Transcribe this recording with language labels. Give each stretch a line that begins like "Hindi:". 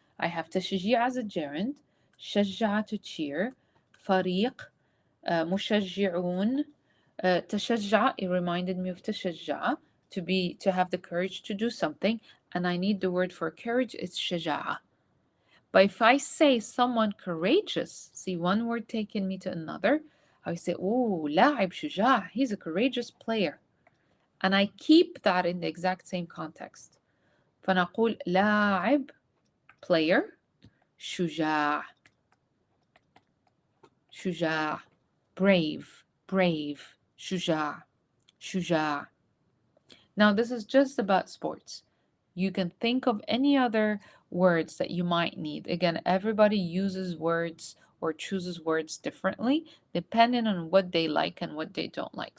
English: I have تشجيع as a gerund, شجع to cheer, فريق, مشجعون, تشجع, it reminded me of تشجع, to have the courage to do something, and I need the word for courage, it's شجاعة. But if I say someone courageous, see one word taking me to another, I say, oh,
Arabic: لاعب شجاع,
English: he's a courageous player. And I keep that in the exact same context.
Arabic: فنقول لاعب, player, شجاع. شجاع.
English: Brave, brave.
Arabic: شجاع. شجاع.
English: Now, this is just about sports. You can think of any other words that you might need. Again, everybody uses words or chooses words differently depending on what they like and what they don't like.